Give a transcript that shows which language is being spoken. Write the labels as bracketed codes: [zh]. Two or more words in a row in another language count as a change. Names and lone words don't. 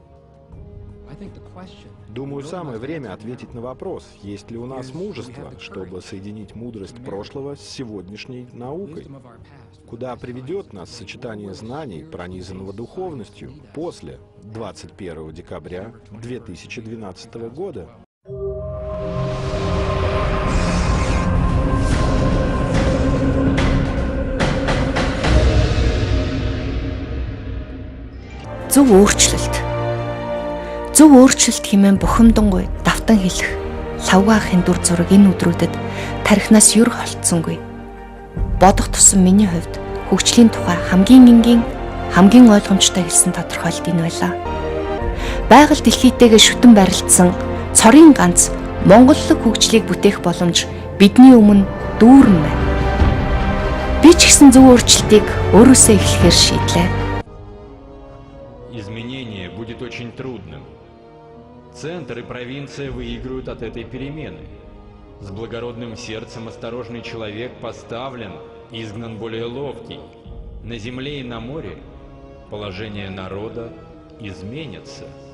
[ru] Думаю, самое время ответить на вопрос, есть ли у нас мужество, чтобы соединить мудрость прошлого с сегодняшней наукой. Куда приведет нас сочетание знаний, пронизанного духовностью, после 21 декабря 2012 года? [mn] Зөв өөрчлөлт. Зөв өөрчлөлт хэмээн бухимдангуй давтан хэлэх лавгаахын дүр зураг энэ өдрүүдэд тархинаас юр холдсонгүй. Бодох тусам миний хувьд хөгжлийн тухай хамгийн энгийн, хамгийн ойлгомжтой хэлсэн тодорхойлт энэ байлаа. Байгаль дэлхийтэйгээ шүтэн барилдсан цорын ганц монголлог хөгжлийг бүтээх боломж бидний өмнө дүүрэн байна. Би ч гэсэн зөв өөрчлөлтийг өөрөөсөө эхлэхээр шийдлээ. [ru] Изменение будет очень трудным. Центр и провинция выиграют от этой перемены. С благородным сердцем осторожный человек поставлен, изгнан более ловкий. На земле и на море положение народа изменится.